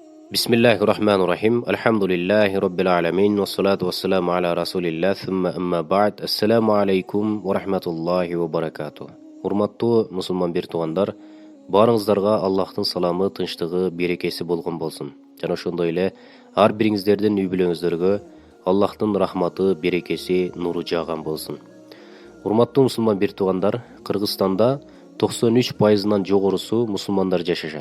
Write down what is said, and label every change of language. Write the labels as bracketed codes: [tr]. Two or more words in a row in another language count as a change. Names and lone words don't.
[ar] بسم الله الرحمن الرحيم الحمد لله رب العالمين. والصلاة والسلام على رسول الله. ثم أما بعد. السلام عليكم ورحمة الله وبركاته. [ky] Урматтуу мусулман бир туугандар, барыңыздарга Аллахтын саламы, тынчтыгы, берекеси болгон болсун. Жана ошондой эле ар бириңиздердин үй бүлөңүздөргө Аллахтын рахматы, берекеси, нуру жааган болсун. Урматтуу мусулман бир туугандар, Кыргызстанда 93%-нан жогорусу мусулмандар жашашат.